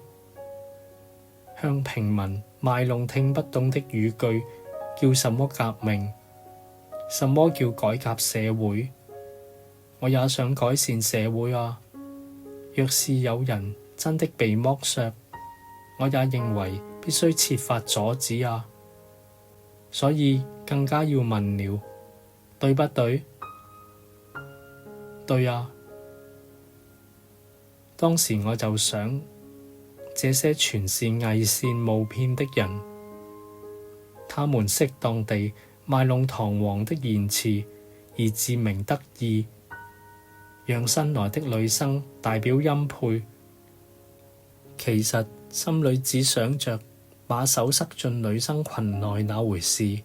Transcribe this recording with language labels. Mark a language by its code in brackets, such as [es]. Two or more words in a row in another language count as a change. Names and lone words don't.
[zh] 向平民賣弄聽不懂的語句，叫什麼革命？什麼叫改革社會？我也想改善社會啊。若是有人真的被剝削，我也認為必須設法阻止啊。所以更加要問了，對不對？對啊。當時我就想，這些全是偽善冒騙的人，他們適當地賣弄堂皇的言辭，而自鳴得意，讓新來的女生大表欽佩，其實心裏只想着把手塞進女生裙內那回事。